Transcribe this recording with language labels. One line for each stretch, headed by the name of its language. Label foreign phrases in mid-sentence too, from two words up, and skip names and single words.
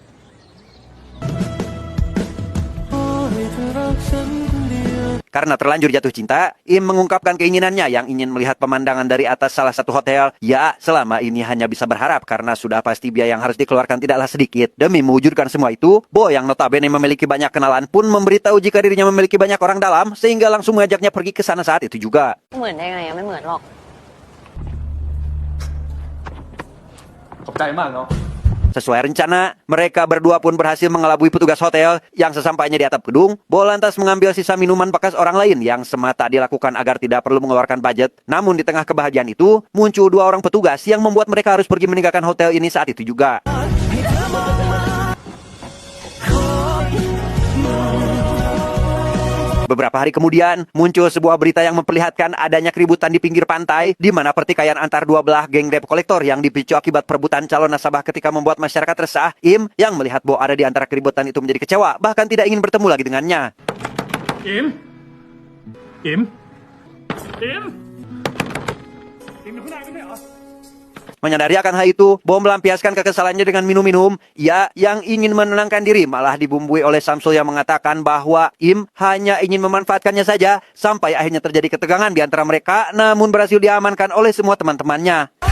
Indonesian: Karena terlanjur jatuh cinta, Im mengungkapkan keinginannya yang ingin melihat pemandangan dari atas salah satu hotel. Ya, selama ini hanya bisa berharap karena sudah pasti biaya yang harus dikeluarkan tidaklah sedikit. Demi mewujudkan semua itu, Bo yang notabene memiliki banyak kenalan pun memberitahu jika dirinya memiliki banyak orang dalam, sehingga langsung mengajaknya pergi ke sana saat itu juga.
Thai: เหมือนได้ไงอะไม่เหมือนหรอก ขอบใจมากเนาะ
Indonesian: Sesuai rencana, mereka berdua pun berhasil mengelabui petugas hotel yang sesampainya di atap gedung, Bo lantas mengambil sisa minuman bekas orang lain yang semata dilakukan agar tidak perlu mengeluarkan budget. Namun di tengah kebahagiaan itu, muncul dua orang petugas yang membuat mereka harus pergi meninggalkan hotel ini saat itu juga. Beberapa hari kemudian, muncul sebuah berita yang memperlihatkan adanya keributan di pinggir pantai, di mana pertikaian antar dua belah geng
English: debt collector
Indonesian: yang dipicu akibat perebutan calon nasabah ketika membuat masyarakat resah. Im, yang melihat Bo ada di antara keributan itu menjadi kecewa, bahkan tidak ingin bertemu lagi dengannya. Im? Im? Im?
Thai: Im อยู่ข้างในไม่ใช่เหรอ
Indonesian: Menyadari akan hal itu, Bo melampiaskan kekesalannya dengan minum-minum. Ia yang ingin menenangkan diri malah dibumbui oleh Samsul yang mengatakan bahwa Im hanya ingin memanfaatkannya saja, sampai akhirnya terjadi ketegangan di antara mereka, namun berhasil diamankan oleh semua teman-temannya.